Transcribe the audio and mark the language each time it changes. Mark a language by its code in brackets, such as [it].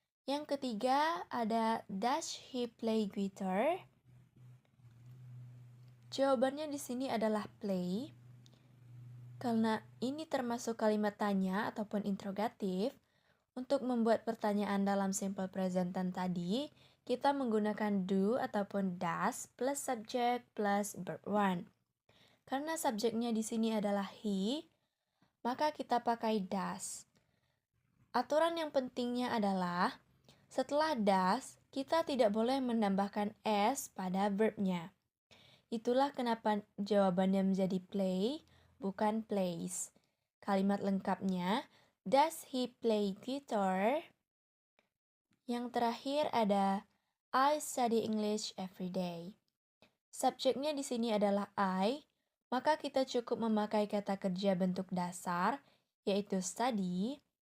[id] Yang ketiga ada [en] does he play guitar? [id] Jawabannya di sini adalah play. Karena ini termasuk kalimat tanya ataupun interrogatif, untuk membuat pertanyaan dalam simple present tense tadi, kita menggunakan do ataupun does plus subject plus verb one. Karena subjeknya di sini adalah he, maka kita pakai does. Aturan yang pentingnya adalah setelah does, kita tidak boleh menambahkan s pada verbnya. Itulah kenapa jawabannya menjadi play, bukan plays. Kalimat lengkapnya, [en] does he play guitar? [id] Yang terakhir ada [en] I study English every day. [id] Subjeknya di sini adalah I, maka kita cukup memakai kata kerja bentuk dasar, yaitu study.